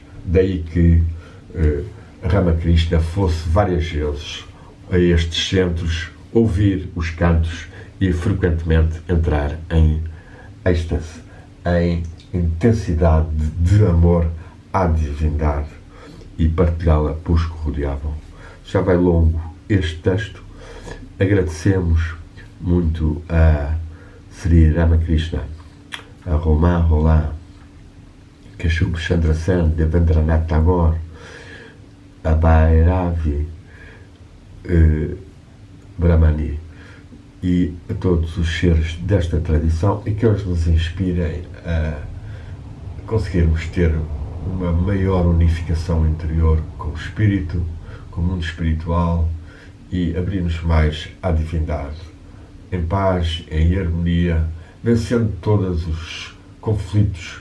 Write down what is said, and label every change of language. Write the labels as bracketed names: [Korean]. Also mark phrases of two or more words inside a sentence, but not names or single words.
[Portuguese] Daí que Ramakrishna fosse várias vezes a estes centros ouvir os cantos e frequentemente entrar em êxtase, em intensidade de amor à divindade e partilhá-la pelos que rodeavam. Já vai longo este texto. Agradecemos muito a Sri Ramakrishna, a Romain Rolland, Kashub Chandra Sen, Devendranath Tagore, a Bhairavi Brahmani e a todos os seres desta tradição e que eles nos inspirem a conseguirmos ter uma maior unificação interior com o espírito, com o mundo espiritual e abrir-nos mais à divindade, em paz, em harmonia, vencendo todos os conflitos